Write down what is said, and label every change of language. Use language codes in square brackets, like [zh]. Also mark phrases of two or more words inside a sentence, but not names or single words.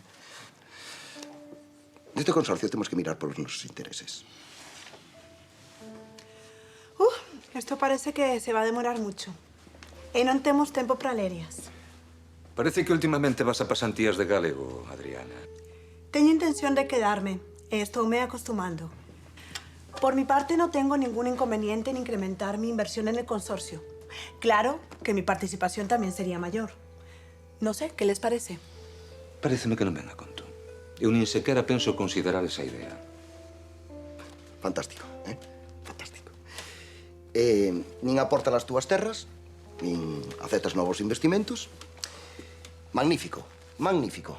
[gl] Neste consorcio temos que mirar polos nosos intereses. [es] Esto parece que se va a demorar mucho. [gl] E non temos tempo para lerias. [es] Parece que últimamente vas a pasantías de galego, Adriana. [gl] Teño intención de quedarme e estoume acostumando. [es] Por mi parte, no tengo ningún inconveniente en incrementar mi inversión en el consorcio. Claro que mi participación también sería mayor. No sé, ¿qué les parece? [gl] Pareceme que non ven a conto. Eu nin sequera penso considerar esa idea. Fantástico, Fantástico. Nin aportas as túas terras, nin aceptas novos investimentos. Magnífico, magnífico.